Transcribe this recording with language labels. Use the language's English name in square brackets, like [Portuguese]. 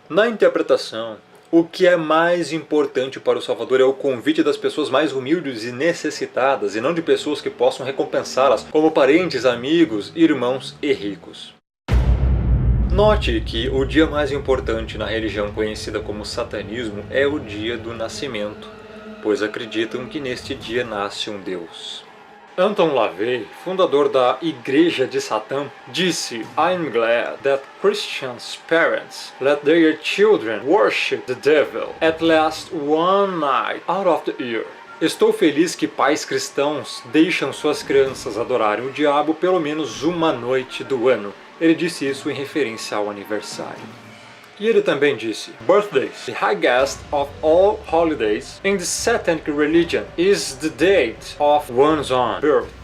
[Portuguese] Na interpretação, o que é mais importante para o Salvador é o convite das pessoas mais humildes e necessitadas, e não de pessoas que possam recompensá-las, como parentes, amigos, irmãos e ricos. Note que o dia mais importante na religião conhecida como satanismo é o dia do nascimento, pois acreditam que neste dia nasce um Deus. [English] Anton LaVey, [Portuguese] fundador da Igreja de Satã, disse: [English] I'm glad that Christians' parents let their children worship the devil at least one night out of the year. [Portuguese] Estou feliz que pais cristãos deixam suas crianças adorarem o diabo pelo menos uma noite do ano. Ele disse isso em referência ao aniversário. E ele também disse: [English] Birthdays, the highest of all holidays in the Satanic religion, is the date of one's own birth.